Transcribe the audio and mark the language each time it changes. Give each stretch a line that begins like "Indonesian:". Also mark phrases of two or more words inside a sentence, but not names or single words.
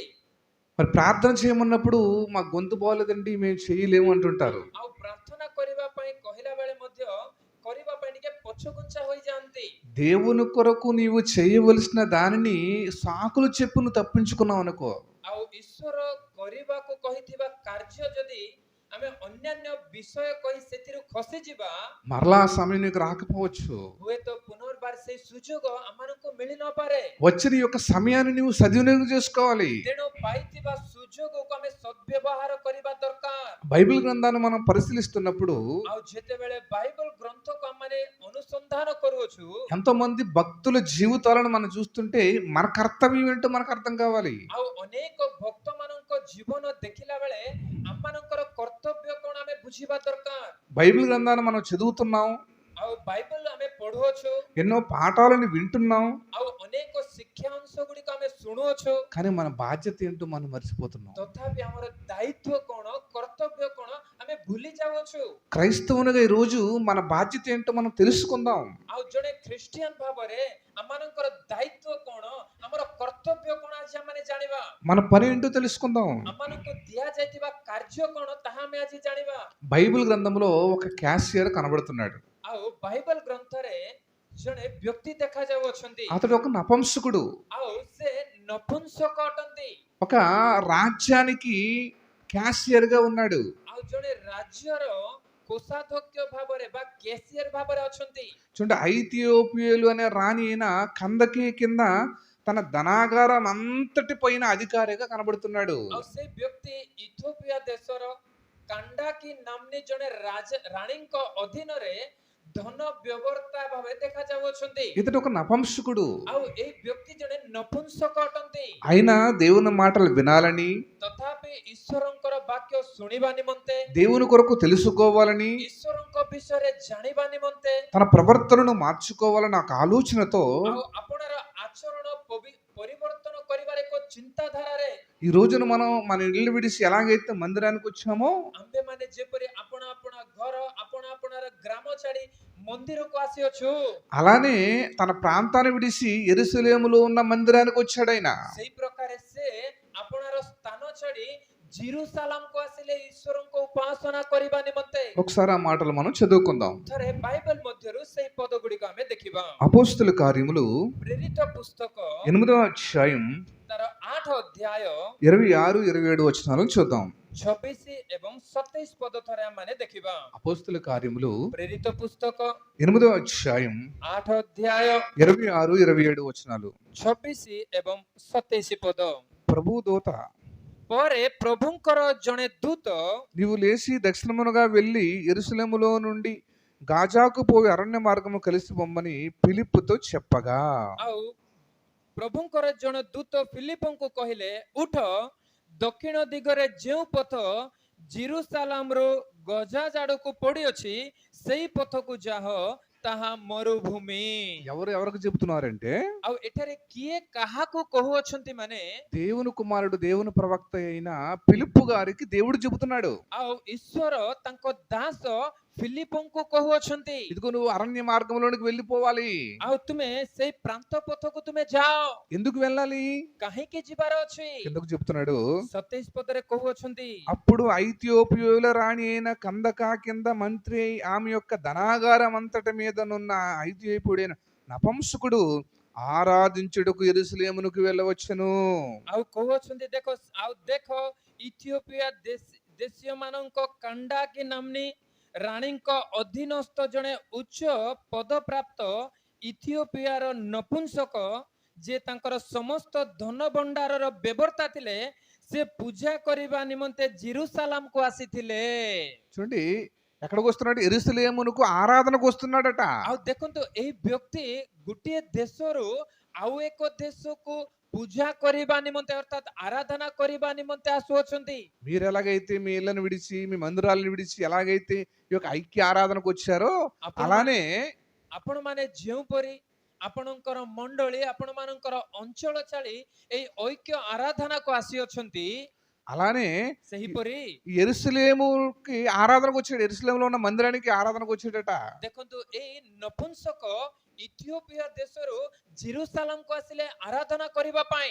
Telugu: మరి ప్రార్థన చేయమన్నప్పుడు మా గొంతు బాగోలేదండి మేము చేయలేము అంటుంటారు.
Odia: ଆଉ ପ୍ରାର୍ଥନା କରିବା ପାଇଁ କହିଲା ବେଳେ ମଧ୍ୟ କରିବା ପାଇଁ ଟିକେ ପଛଘୁଞ୍ଚା ହୋଇଯାଆନ୍ତି।
Telugu: దేవుని కొరకు నీవు చేయవలసిన దానిని సాకులు చెప్పు నువ్వు తప్పించుకున్నావు అనుకో.
Odia: ଆଉ ଈଶ୍ୱର କରିବାକୁ କହିଥିବା କାର୍ଯ୍ୟ ଯଦି ଆମେ ଅନ୍ୟାନ୍ୟ ବିଷୟ କହି ସେଥିରୁ ଖସିଯିବା
Telugu: మరలా ఆ సమయం నీకు రాకపోవచ్చు.
Odia: ହୁଏତ ପୁନର୍ବାର ସେଇ ସୁଯୋଗ ଆମମାନଙ୍କୁ ମିଳି ନପାରେ।
Telugu: వచ్చిన ఈ యొక్క సమయాన్ని నువ్వు సద్వినియోగం చేసుకోవాలి.
Odia: ତେଣୁ ପାଇଥିବା ସୁଯୋଗକୁ ଆମେ ସଦ୍ବ୍ୟବହାର କରିବା ଦରକାର।
Telugu: బైబిల్ గ్రంథాన్ని మనం పరిశీలిస్తున్నప్పుడు
Odia: ଆଉ ଯେତେବେଳେ ବାଇବଲ ଗ୍ରନ୍ଥକୁ ଆମେ ଅନୁସନ୍ଧାନ କରୁଅଛୁ
Telugu: ఎంతో మంది భక్తుల జీవితాలను మనం చూస్తుంటే మన కర్తవ్యం ఏంటో మనకు అర్థం కావాలి.
Odia: ଆଉ ଅନେକ ଭକ୍ତମାନଙ୍କ ଜୀବନ ଦେଖିଲା ବେଳେ ଆମମାନଙ୍କର କର୍ତ୍ତବ୍ୟ କଣ ଆମେ ବୁଝିବା ଦରକାର।
Telugu: బైబిల్ గ్రంథాన్ని మనం చదువుతున్నాం,
Odia: ଆଉ ବାଇବଲ ଆମେ ପଢୁଅଛୁ,
Telugu: ఎన్నో పాఠాలను వింటున్నాం,
Odia: ଆଉ ଅନେକ ଶିକ୍ଷା ଅଂଶ ଗୁଡିକ ଆମେ ଶୁଣୁଅଛୁ,
Telugu: కానీ మన బాధ్యత ఏంటో మనం మర్చిపోతున్నాం.
Odia: ତଥାପି ଆମର ଦାୟିତ୍ୱ କଣ, କର୍ତ୍ତବ୍ୟ କଣ ଆମେ ଭୁଲି ଯାଉଅଛୁ।
Telugu: క్రైస్తవునిగా ఈ రోజు మన బాధ్యత ఏంటో మనం తెలుసుకుందాం.
Odia: ଆଉ ଜଣେ ଖ୍ରୀଷ୍ଟିଆନ ଭାବରେ ଆମମାନଙ୍କର ଦାୟିତ୍ୱ କଣ, ଆମର କର୍ତ୍ତବ୍ୟ କଣ ଆଜି ଆମେ ଜାଣିବା।
Telugu: మన పని ఏంటో తెలుసుకుందాం.
Odia: ଆମମାନଙ୍କୁ ଦିଆଯାଇଥିବା କାର୍ଯ୍ୟ କଣ ତାହା ଆମେ ଆଜି ଜାଣିବା।
Telugu: బైబిల్ గ్రంథంలో ఒక క్యాషియర్ కనబడుతున్నాడు.
Odia: ଆଉ ବାଇବଲ గ్రంథରେ ଜଣେ ବ୍ୟକ୍ତି ଦେଖାଯାଉଅଛନ୍ତି।
Telugu: అతడు ఒక నపుంసకుడు.
Odia: ଆଉ ସେ ନପୁଂସକ ଅଟନ୍ତି।
Telugu: ఒక రాజ్యానికి క్యాషియర్ గా ఉన్నాడు.
Odia: ଆଉ ଜଣେ ରାଜ୍ୟର କୋଷାଧ୍ୟକ୍ଷ ଭାବରେ ବା କ୍ୟାସିୟର ଭାବରେ ଅଛନ୍ତି।
Telugu: చూడండి, ఐథియోపియలు అనే రాణి అయిన కందకి కింద తన ధనాగారం అంతటి పైన అధికారిగా కనబడుతున్నాడు.
Odia: ଆଉ ସେ ବ୍ୟକ୍ତି ଇଥିଓପିଆ ଦେଶର କାଣ୍ଡାକି ନାମ୍ନୀ ଜଣେ ରାଣୀଙ୍କ ଅଧୀନରେ ଧନ ବ୍ୟବର୍ତ୍ତା ଭାବେ ଦେଖାଯାଉଅଛନ୍ତି।
Telugu: ఇతడు ఒక నపుంసకుడు.
Odia: ଆଉ ଏହି ବ୍ୟକ୍ତି ଜଣେ ନପୁଂସକ ଅଟନ୍ତି।
Telugu: అయినా దేవుని మాటలు వినాలని,
Odia: ତଥାପି ଈଶ୍ୱରଙ୍କର ବାକ୍ୟ ଶୁଣିବା ନିମନ୍ତେ,
Telugu: దేవుని కొరకు తెలుసుకోవాలని,
Odia: ଈଶ୍ୱରଙ୍କ ବିଷୟରେ ଜାଣିବା ନିମନ୍ତେ,
Telugu: తన ప్రవర్తనను మార్చుకోవాలని ఒక ఆలోచనతో
Odia: ଆଉ ଆପଣାର ଆଚରଣ ପରିବର୍ତ୍ତନ କରିବାର ଏକ ଚିନ୍ତାଧାରାରେ
Telugu: ఈ రోజున మనం మన ఇల్లు విడిచి ఎలాగైతే మందిరానికి వచ్చామో
Odia: ଆମ୍ଭେମାନେ ଯେପରି ଆପଣା ଆପଣା ଘର, ଆପଣା ଆପଣାର ଗ୍ରାମ ଛାଡି ମନ୍ଦିରକୁ ଆସିଅଛୁ,
Telugu: అలానే తన ప్రాంతాన్ని విడిచి యెరూషలేములో ఉన్న మందిరానికి వచ్చాడు ఆయన.
Odia: ସେଇ ପ୍ରକାରେ ସେ ଆପଣାର ସ୍ଥାନ ଛାଡି ଜେରୁସାଲେମକୁ ଆସିଲେ ଈଶ୍ୱରଙ୍କ ଉପାସନା କରିବା ନିମନ୍ତେ।
Telugu: ఒకసారి ఆ మాటలు మనం చదువుకుందాం.
Odia: ଥରେ ବାଇବଲ ମଧ୍ୟରୁ ସେଇ పଦ గుଡିକ ଆମେ ଦେଖିବା।
Telugu: అపోస్తలుల కార్యములు
Odia: ପ୍ରେରିତ ପୁସ୍ତକ
Telugu: 8వ అధ్యాయం
Odia: ତାର 8 ଅଧ୍ୟାୟ
Telugu: 26, 27 వచనాలను చూద్దాం.
Odia: 26 ଏବଂ 27 ପଦ ଥରେ ଆମେ ଦେଖିବା।
Telugu: అపోస్తలుల కార్యములు
Odia: ପ୍ରେରିତ ପୁସ୍ତକ
Telugu: 8వ అధ్యాయం
Odia: 8 ଅଧ୍ୟାୟ
Telugu: 26, 27 వచనాలు.
Odia: 26 ଏବଂ 27 ପଦ।
Telugu: ప్రభు దూత,
Odia: ପରେ ପ୍ରଭୁଙ୍କର ଜଣେ ଦୂତ
Telugu: నీవు లేచి దక్షిణమునగా వెళ్ళి యెరూషలేములో నుండి గాజాకు పోయి అరణ్య మార్గము కలిసి పొమ్మని ఫిలిప్పుతో చెప్పగా,
Odia: ଆଉ ପ୍ରଭୁଙ୍କର ଜଣେ ଦୂତ ଫିଲିପଙ୍କୁ କହିଲେ, ଉଠ, ଦକ୍ଷିଣ ଦିଗରେ ଯେଉଁ ପଥ ଜିରୁସାଲାମରୁ ଗଜା ଜାଡକୁ ପଡିଅଛି ସେଇ ପଥକୁ ଯାହ ତାହା ମରୁଭୂମି।
Telugu: ఎవరు ఎవరికి చెబుతున్నారంటే
Odia: ଆଉ ଏଠାରେ କିଏ କାହାକୁ କହୁଅଛନ୍ତି ମାନେ
Telugu: దేవుని కుమారుడు దేవుని ప్రవక్త అయిన ఫిలిప్పు గారికి దేవుడు చెబుతున్నాడు.
Odia: ଆଉ ଈଶ୍ୱର ତାଙ୍କ ଦାସ ଫିଲିପଙ୍କୁ କହୁଅଛନ୍ତି
Telugu: ఇదిగో నువ్వు అరణ్య మార్గంలోనికి వెళ్ళిపోవాలి.
Odia: ଆଉ ତୁମେ ସେଇ ପ୍ରାନ୍ତ ପଥକୁ ତୁମେ ଯାଅ।
Telugu: ఎందుకు వెళ్ళాలి?
Odia: କାହିଁକି ଯିବାର ଅଛି?
Telugu: ఎందుకు చెప్తున్నాడు?
Odia: 27 ପଦରେ କହୁଅଛନ୍ତି
Telugu: అప్పుడు ఐథియోపియుల రాణి అయిన కందక కింద మంత్రి అయి ఆమె యొక్క ధనాగారం అంతటి మీదనున్న ఐథియోపియుడైన నపుంసకుడు ఆరాధించుటకు యెరూషలేమునకు వెళ్ళవచ్చును.
Odia: ଆଉ କହୁଅଛନ୍ତି ଦେଖ ଇଥିଓପିଆ ଦେଶୀୟ ମାନଙ୍କ କାଣ୍ଡାକି ନାମ୍ନୀ ରାଣୀଙ୍କ ଅଧୀନସ୍ଥ ଜଣେ ଉଚ୍ଚ ପଦପ୍ରାପ୍ତ ଇଥିଓପିଆର ନପୁଂସକ ଯିଏ ତାଙ୍କର ସମସ୍ତ ଧନ ଭଣ୍ଡାରର ବ୍ୟବର୍ତ୍ତା ଥିଲେ ସେ ପୂଜା କରିବା ନିମନ୍ତେ ଜିରୁସାଲାମକୁ ଆସିଥିଲେ।
Telugu: చూడండి ఎక్కడికి వస్తున్నాడు? యెరూషలేమునకు ఆరాధనకు వస్తున్నాడట.
Odia: ଆଉ ଦେଖନ୍ତୁ ଏହି ବ୍ୟକ୍ତି ଗୋଟିଏ ଦେଶରୁ ଆଉ ଏକ ଦେଶକୁ ପୂଜା କରିବା ନିମନ୍ତେ ଅର୍ଥାତ୍ ଆରାଧନା କରିବା ନିମନ୍ତେ ଆସୁଅଛନ୍ତି।
Telugu: మీరు ఎలాగైతే మీ ఇళ్ళను విడిచి మీ మందిరాలను విడిచి ఎలాగైతే ఈ యొక్క ఐక్య ఆరాధనకు వచ్చారో అలానే
Odia: ଆପଣମାନେ ଯେଉଁପରି ଆପଣଙ୍କର ମଣ୍ଡଳୀ ଆପଣମାନଙ୍କର ଅଞ୍ଚଳ ଛାଡ଼ି ଏହି ଐକ୍ୟ ଆରାଧନାକୁ ଆସିଅଛନ୍ତି
Telugu: అలానే
Odia: ସେହିପରି
Telugu: ఈ యెరూషలేముకి ఆరాధనకు వచ్చాడు. యెరూషలేములో ఉన్న మందిరానికి ఆరాధనకు వచ్చాడట.
Odia: ଦେଖନ୍ତୁ ଏଇ ନପୁଂସକ ଇଥିଓପିଆ ଦେଶରୁ ଜିରୁସାଲାମକୁ ଆସିଲେ ଆରାଧନା କରିବା ପାଇଁ।